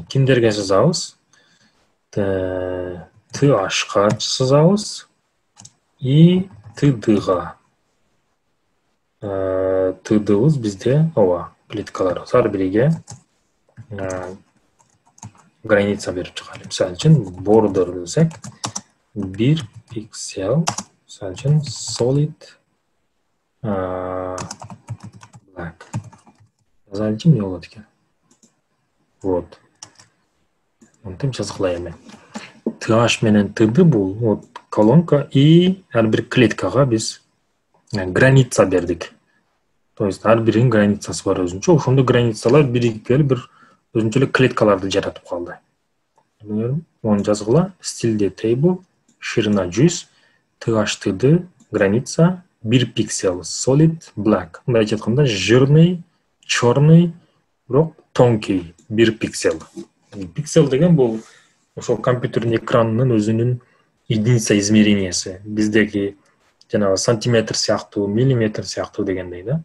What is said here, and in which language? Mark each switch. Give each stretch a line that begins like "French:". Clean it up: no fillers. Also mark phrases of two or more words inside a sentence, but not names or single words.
Kyrgyz: Кимдерге сызабыз? TH-га сызабыз и TD-га. TD-быз бизде ооба клеткалар. Ар бириге граница берип чыгайлы. Мисалы үчүн border десек 1 пиксель, мисалы үчүн
English: solid black.
Kyrgyz: Жазалы үчүн эмне болот экен? Вот. Мынтип жазгыла эми. TH менен TD бул
Russian: вот колонка и
Kyrgyz: ар бир клеткага биз граница бердик.
Russian: То есть
Kyrgyz: ар биринин границасы бар өзүнчө. Ошондо границалар биригип келип бир өзүнчө эле клеткаларды жаратып калды. Onu жазгыла. Стилде table, ширина 100, TH-TD, граница 1 пиксель,
English: solid black.
Kyrgyz: Мындай айтканда
Russian: жирный, чёрный,
Kyrgyz: бирок тонкий 1 пиксель. Пиксель деген бул ошол компьютердин экранынын өзүнүн
Russian: единица измерениясы.
Kyrgyz: Биздеги жанагы сантиметр сыяктуу, миллиметр сыяктуу дегендей да.